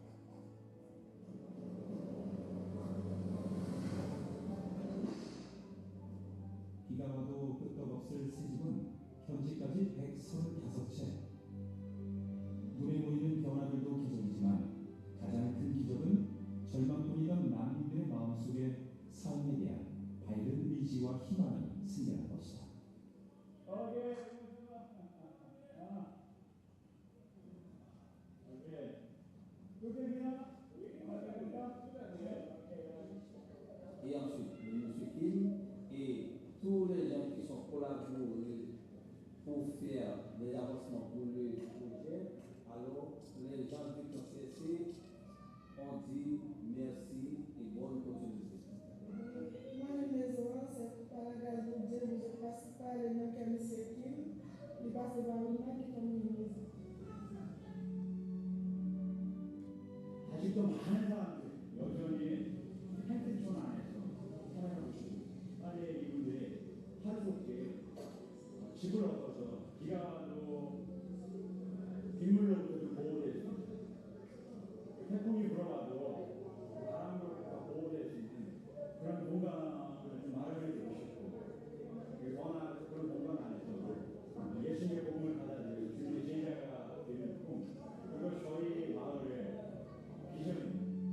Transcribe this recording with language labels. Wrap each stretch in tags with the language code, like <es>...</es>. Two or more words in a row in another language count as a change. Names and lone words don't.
<ko>비가 와도 끄떡없을 새 집은 현재까지 135채. 눈에 보이는 변화들도 기적이지만 가장 큰 기적은 절망뿐이던 난민들의 마음속에 삶에 대한 밝은 의지와 희망이 생겨난 것이다.</ko> <fr>Et ensuite, M. Kim et tous les gens qui sont collaborés pour faire des avancements pour le projet. Alors, les gens du CSC ont dit merci et bonne continuité. Moi, je me c'est par la grâce de Dieu, je passe par les mêmes</fr> <ko>아직도 많은 사람들 여전히 펜트촌 안에서 살아가고 있습니다. 빨리 이분들이 하루속에 집을 얻어서 비가 와도 빗물로부터 좀 보호될 수 있는, 태풍이 불어와도 바람으로부터 보호될 수 있는 그런 공간을 좀 마련해 주고 싶고, 워낙 그런 공간 안에서 예수님의 복음을 받아들이고 주님의 제자가 되는 꿈, 그것이 저희 마을의 비전입니다.</ko>